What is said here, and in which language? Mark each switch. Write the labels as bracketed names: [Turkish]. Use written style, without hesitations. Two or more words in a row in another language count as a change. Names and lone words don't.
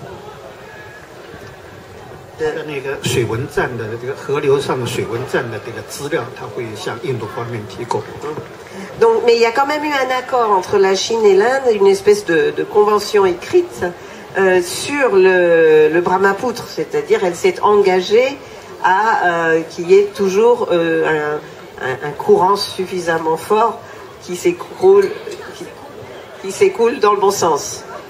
[Chinese] 那个水文站的这个河流上的水文站的这个资料，它会向印度方面提供。 [French] Donc, mais il y a quand même eu un accord entre la Chine et l'Inde, une espèce de convention écrite sur le Brahmapoutre, c'est-à-dire elle s'est engagée à qu'il y ait toujours un courant suffisamment fort qui s'écoule dans le bon sens.